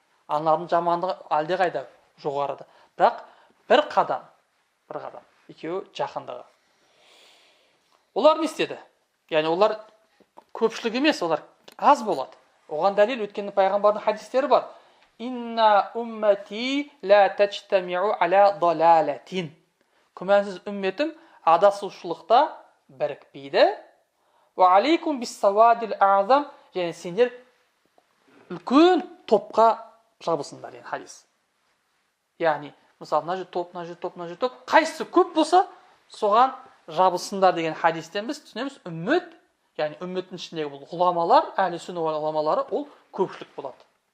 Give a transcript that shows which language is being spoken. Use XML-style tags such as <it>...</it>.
<kk>Аналардың жамандығы әлде қайда жоғарыда. Бірақ бір қадам, екеуі жақындығы. Олар не істеді? Яғни олар көпшілік емес, олар аз болады. Оған дәлел өткенде пайғамбардың хадистері бар.</kk> <ar>Инна уммати ла тажтамиу аля далалатин.</ar> <kk>Күмәнсіз үмметім адасушылықта бірікпейді.</kk> <ar>Ва алейкум биссавадил а'зам,</ar> <kk>және сендер үлкен топқа жабысыңдар деген хадис. Яғни, мысалы, мына жер топ, қайсысы көп болса, соған жабысыңдар деген хадистен біз түсінеміз, үммет, яғни үмметтің ішіндегі бұл ғұламалар, әхли сүнна ғұламалары, ол көпшілік болады.</kk>